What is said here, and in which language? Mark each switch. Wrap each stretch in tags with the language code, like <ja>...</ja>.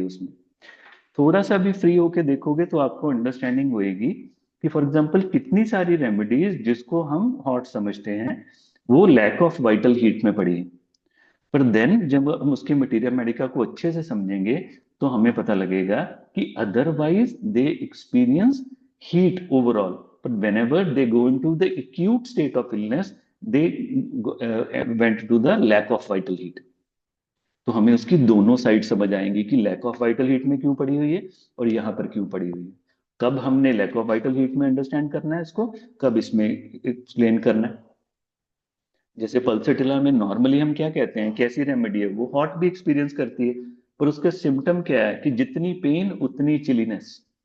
<hi>उसमें थोड़ा सा भी फ्री होके देखोगे तो आपको अंडरस्टैंडिंग होएगी कि</hi> <en>for example</en> <hi>कितनी सारी रेमेडीज जिसको हम हॉट समझते हैं वो लैक ऑफ वाइटल हीट में पड़ी है। पर देन जब हम उसके मटीरिया मेडिका को अच्छे से समझेंगे तो हमें पता लगेगा कि</hi> <en>Otherwise they experience heat overall. but whenever they go into the acute state of illness, they went to the lack of vital heat.</en> <hi>तो हमें उसकी दोनों साइड समझ आएंगी कि लैक ऑफ वाइटल हीट में क्यों पड़ी हुई है और यहाँ पर क्यों पड़ी हुई है। कब हमने लैक ऑफ वाइटल हीट में अंडरस्टैंड करना है इसको, कब इसमें एक्सप्लेन करना है। जैसे पल्सेटिला में नॉर्मली हम क्या कहते हैं, कैसी रेमेडी है, वो हॉट भी एक्सपीरियंस करती है, पर उसका सिम्टम क्या है कि जितनी पेन उतनी चिलीनेस।</hi>